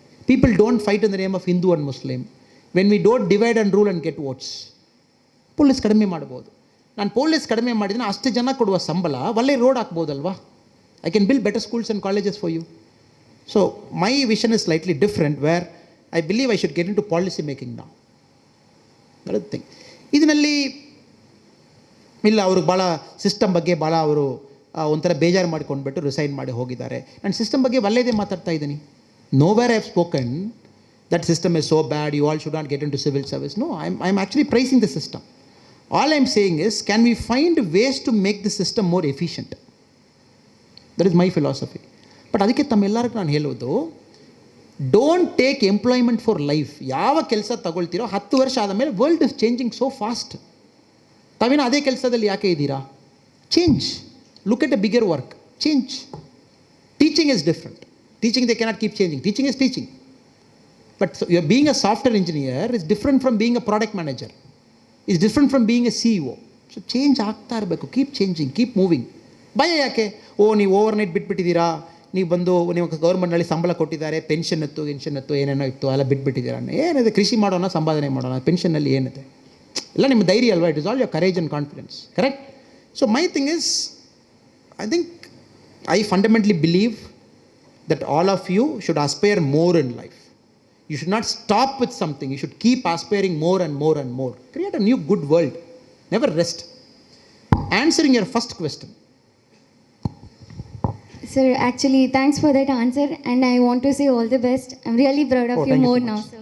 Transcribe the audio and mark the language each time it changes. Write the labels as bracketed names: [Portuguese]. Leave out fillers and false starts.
[English] People don't fight in the name of Hindu and Muslim. When we don't divide and rule and get votes, [Kannada] police ಕಡಿಮೆ ಮಾಡ್ಬೋದು. ನಾನು police ಕಡಿಮೆ ಮಾಡಿದ್ರೆ ಅಷ್ಟು ಜನ ಕೊಡುವ ಸಂಬಳ ಒಳ್ಳೆ road ಹಾಕ್ಬೋದಲ್ವಾ? [English] I can build better schools and colleges for you. So my vision is slightly different, where I believe I should get into policy making now. That thing. [Kannada] ಇದರಲ್ಲಿ ಇಲ್ಲ, ಅವ್ರಿಗೆ ಭಾಳ ಸಿಸ್ಟಮ್ ಬಗ್ಗೆ ಭಾಳ ಅವರು ಒಂಥರ ಬೇಜಾರು ಮಾಡ್ಕೊಂಡ್ಬಿಟ್ಟು ರಿಸೈನ್ ಮಾಡಿ ಹೋಗಿದ್ದಾರೆ. ನಾನು ಸಿಸ್ಟಮ್ ಬಗ್ಗೆ ಒಳ್ಳೆಯದೇ ಮಾತಾಡ್ತಾ ಇದ್ದೀನಿ. [English] Nowhere I have spoken that system is so bad, you all should not get into civil service. No, I'm actually praising the system. All I'm saying is, can we find ways to make the system more efficient? That is my philosophy. But [Kannada] ಅದಕ್ಕೆ ತಮ್ಮೆಲ್ಲರಿಗೂ ನಾನು ಹೇಳೋದು, [English] Don't take employment for life. [Kannada] ಯಾವ ಕೆಲಸ ತಗೊಳ್ತೀರೋ 10 ವರ್ಷ ಆದಮೇಲೆ [English] World is changing so fast. [Kannada] ತಾವೇನೋ ಅದೇ ಕೆಲಸದಲ್ಲಿ ಯಾಕೆ ಇದ್ದೀರಾ? [English] Change. Look at a bigger work. Change. Teaching is different. Teaching, they cannot keep changing. Teaching is teaching. But you're being a software engineer is different from being a product manager. It's different from being a CEO. So change [Kannada] ಆಗ್ತಾ ಇರಬೇಕು. [English] Keep changing, keep moving. [Kannada] ಭಯ ಯಾಕೆ? ನೀವು over night ಬಿಟ್ಬಿಟ್ಟಿದ್ದೀರಾ, ನೀವು ಬಂದು ನೀವು ಗೌರ್ಮೆಂಟ್ನಲ್ಲಿ ಸಂಬಳ ಕೊಟ್ಟಿದ್ದಾರೆ, ಪೆನ್ಷನ್ ಇತ್ತು ಏನೇನೋ ಇತ್ತು, ಎಲ್ಲ ಬಿಟ್ಬಿಟ್ಟಿದ್ದೀರಾ. ಏನಿದೆ? ಕೃಷಿ ಮಾಡೋಣ, ಸಂಪಾದನೆ ಮಾಡೋಣ, ಪೆನ್ಷನ್ನಲ್ಲಿ ಏನಿದೆ? ಎಲ್ಲ ನಿಮ್ಮ ಧೈರ್ಯ ಅಲ್ವಾ? [English] It is all your courage and confidence. [Kannada] Correct? [English] So my thing is, I think I fundamentally believe that all of you should aspire more in life. You should not stop with something. You should keep aspiring more and more and more. Create a new good world. Never rest. Answering your first question. Sir, actually, thanks for that answer, and I want to say all the best. I'm really proud of you more now, sir.